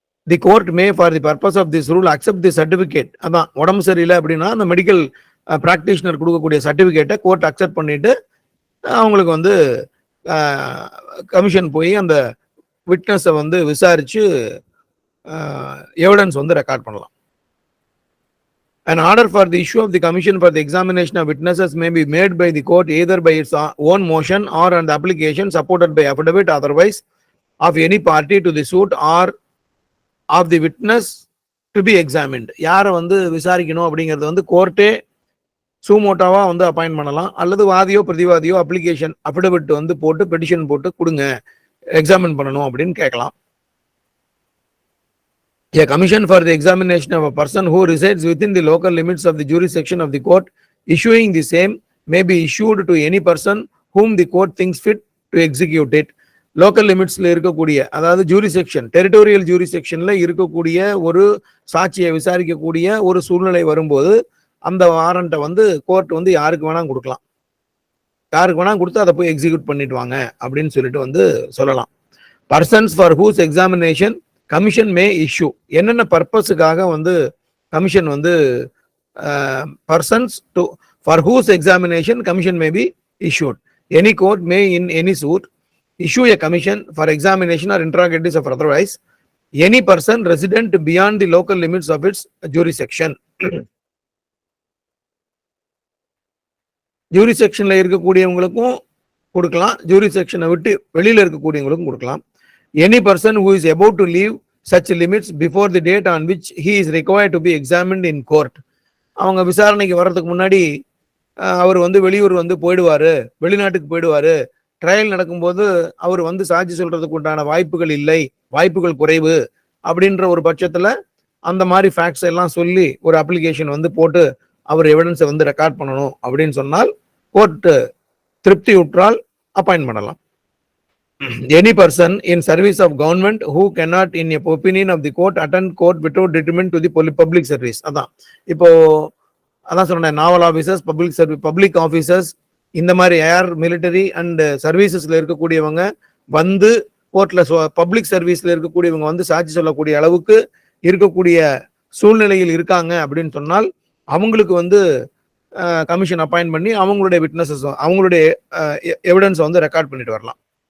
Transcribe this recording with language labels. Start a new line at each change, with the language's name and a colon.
English: The court may for the purpose of this rule accept the certificate.
Tamil: அதான் உடம்பு சரியில்லை அப்படின்னா அந்த மெடிக்கல் பிராக்டிஷனர் கொடுக்கக்கூடிய சர்டிபிகேட்டை கோர்ட் அக்செப்ட் பண்ணிட்டு அவங்களுக்கு வந்து கமிஷன் போய் அந்த விட்னஸை வந்து விசாரிச்சு எவிடன்ஸ் வந்து ரெக்கார்ட் பண்ணலாம்.
English: An order for the issue of the commission for the examination of witnesses may be made by the court either by its own motion or on the application supported by affidavit otherwise of any party to the suit or of the witness to be examined.
Tamil: யாரை வந்து விசாரிக்கணும் அப்படிங்கிறது வந்து கோர்ட்டே சூமோட்டாவா வந்து appoint பண்ணலாம். அல்லது வாதியோ பிரதிவாதியோ application affidavit வந்து போட்டு பெட்டிஷன் போட்டு கொடுங்க, எக்ஸாமின் பண்ணணும் அப்படின்னு கேட்கலாம்.
English: A commission for the examination of a person who resides within the local limits of the jurisdiction of the court issuing the same may be issued to any person whom the court thinks fit to execute it.
Tamil: Local லிமிட்ஸ்ல இருக்கக்கூடிய, அதாவது jurisdiction, territorial ஜூரிசெக்ஷன்ல இருக்கக்கூடிய ஒரு சாட்சியை விசாரிக்கக்கூடிய ஒரு சூழ்நிலை வரும்போது அந்த வாரண்ட்டை வந்து கோர்ட் வந்து யாருக்கு வேணா கொடுக்கலாம். யாருக்கு வேணா கொடுத்து அதை போய் எக்ஸிக்யூட் பண்ணிட்டு வாங்க அப்படின்னு சொல்லிட்டு வந்து சொல்லலாம்.
English: Persons for whose examination commission may issue.
Tamil: என்னென்ன பர்பஸுக்காக வந்து கமிஷன் வந்து
English: Persons to for whose examination commission may be issued. Any court may in any suit issue a commission for examination or interrogatories of otherwise any person resident beyond the local limits of its jurisdiction.
Tamil: ஜூரிசெக்ஷன்ல இருக்கக்கூடியவங்களுக்கும் கொடுக்கலாம், ஜூரிசெக்ஷனை விட்டு வெளியில இருக்கக்கூடியவங்களுக்கும் கொடுக்கலாம்.
English: Any person who is about to leave such limits before the date on which he is required to be examined in court.
Tamil: அவங்க விசாரணைக்கு வர்றதுக்கு முன்னாடி அவர் வந்து வெளியூர் வந்து போயிடுவாரு, வெளிநாட்டுக்கு போயிடுவாரு, ட்ரையல் நடக்கும்போது அவர் வந்து சாட்சி சொல்றதுக்கு உண்டான வாய்ப்புகள் இல்லை, வாய்ப்புகள் குறைவு அப்படின்ற ஒரு பட்சத்துல அந்த மாதிரி ஃபேக்ட்ஸ் எல்லாம் சொல்லி ஒரு அப்ளிகேஷன் வந்து போட்டு அவர் எவிடன்ஸை வந்து ரெக்கார்ட் பண்ணணும் அப்படின்னு சொன்னால் கோர்ட் திருப்தி உற்றால் அப்பாயின்ட் பண்ணலாம்.
English: Any person in service of government who cannot in a opinion of the court attend court without detriment to the public service.
Tamil: அதான் இப்போ அதான் சொன்னேன், நாவல் ஆஃபீஸர்ஸ், பப்ளிக் ஆஃபீஸர்ஸ், இந்த மாதிரி ஏர், மிலிட்டரி அண்ட் சர்வீசஸ்ல இருக்கக்கூடியவங்க வந்து கோர்ட்ல பப்ளிக் சர்வீஸ்ல இருக்கக்கூடியவங்க வந்து சாட்சி சொல்லக்கூடிய அளவுக்கு இருக்கக்கூடிய சூழ்நிலையில் இருக்காங்க அப்படின்னு சொன்னால் அவங்களுக்கு வந்து கமிஷன் அப்பாயின்ட் பண்ணி அவங்களுடைய விட்னஸஸ், அவங்களுடைய எவிடன்ஸை வந்து ரெக்கார்ட் பண்ணிட்டு வரலாம்.